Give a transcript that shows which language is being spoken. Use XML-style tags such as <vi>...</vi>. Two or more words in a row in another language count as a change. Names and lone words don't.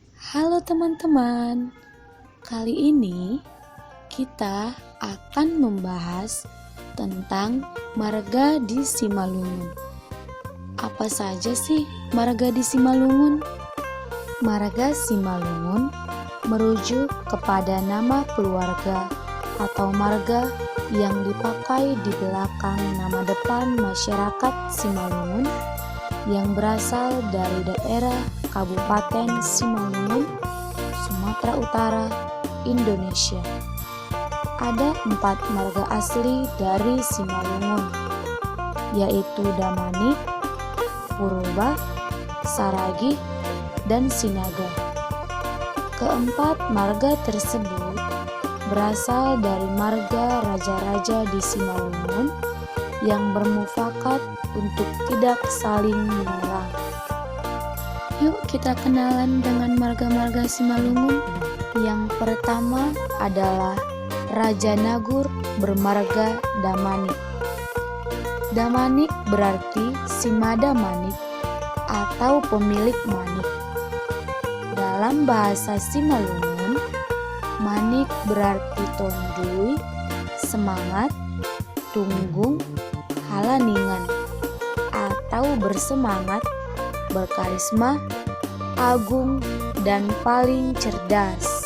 <id>Halo teman-teman, kali ini kita akan membahas tentang marga di Simalungun. Apa saja sih marga di Simalungun? Marga Simalungun merujuk kepada nama keluarga atau marga yang dipakai di belakang nama depan masyarakat Simalungun yang berasal dari daerah Kabupaten Simalungun, Sumatera Utara, Indonesia. Ada 4 marga asli dari Simalungun, yaitu Damanik, Purba, Saragih, dan Sinaga. Keempat marga tersebut berasal dari marga raja-raja di Simalungun yang bermufakat untuk tidak saling menyerang. Yuk kita kenalan dengan marga-marga Simalungun. Yang pertama adalah Raja Nagur bermarga Damanik. Damanik berarti Simada Manik atau pemilik manik. Dalam bahasa Simalungun, manik berarti tondui, semangat, tunggung, halaningan, atau bersemangat, berkarisma, agung, dan paling cerdas.</id>